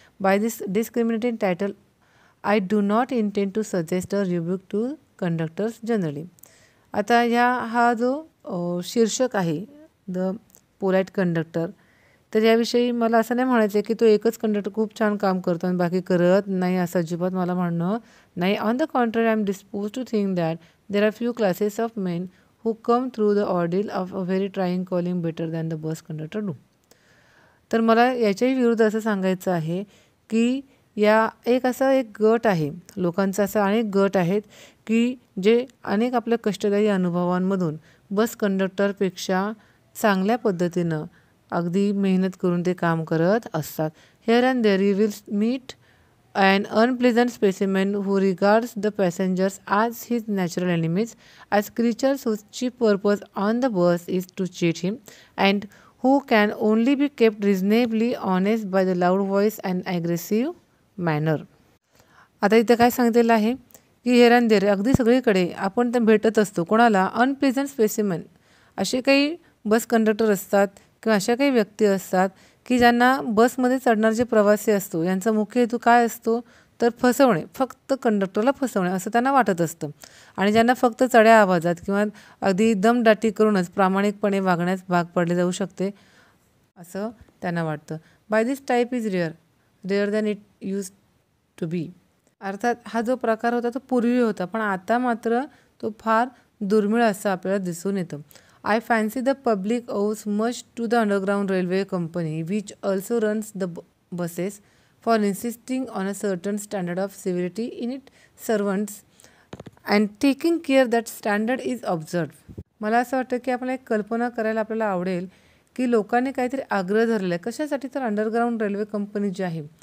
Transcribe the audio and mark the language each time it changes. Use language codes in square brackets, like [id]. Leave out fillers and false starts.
[en] By this discriminating title I do not intend to suggest a rebuke to conductors generally. [mr] आता हा जो शीर्षक आहे द पोलाईट कंडक्टर, तर याविषयी मला असं नाही म्हणायचं आहे की तो एकच कंडक्टर खूप छान काम करतो आणि बाकी करत नाही असं अजिबात मला म्हणणं नाही. [en] On the contrary I am dispose to think that there are few classes of men who come through the ordeal of a very trying calling better than the bus conductor do. [mr] तर मला याच्याही विरुद्ध असं सांगायचं आहे की एक गट आहे लोकांचा, असा अनेक गट आहेत की जे अनेक आपल्या कष्टदायी अनुभवांमधून बस कंडक्टरपेक्षा चांगल्या पद्धतीनं अगदी मेहनत करून ते काम करत असतात. [en] Here and there you will meet an unpleasant specimen who regards the passengers as his natural enemies, as creatures whose chief purpose on the bus is to cheat him, and who can only be kept reasonably honest by the loud voice and aggressive manner. [mr] आता इथे काय सांगितलेलं आहे की [en] here and there [mr] अगदी सगळीकडे आपण ते भेटत असतो. कोणाला? [en] Unpleasant specimen. [mr] असे काही बस कंडक्टर असतात किंवा अशा काही व्यक्ती असतात की ज्यांना बसमध्ये चढणार जे प्रवासी असतो यांचा मुख्य हेतू काय असतो तर फसवणे, फक्त कंडक्टरला फसवणे असं त्यांना वाटत असतं. आणि ज्यांना फक्त चढ्या आवाजात किंवा अगदी दमदाटी करूनच प्रामाणिकपणे वागण्यास भाग पडले जाऊ शकते असं त्यांना वाटतं. [en] By this type is rare than it used to be. [mr] अर्थात हा जो प्रकार होता तो पूर्वी होता, पण आता मात्र तो फार दुर्मिळ असं आपल्याला दिसून येतं. [en] I fancy the public owes much to the Underground Railway Company, which also runs the buses, for insisting on a certain standard of civility in its servants and taking care that standard is observed. [mr] मला असं वाटतं की आपल्याला एक कल्पना करायला आपल्याला आवडेल की लोकांनी काहीतरी आग्रह धरला आहे. कशासाठी? तर अंडरग्राऊंड रेल्वे कंपनी जी आहे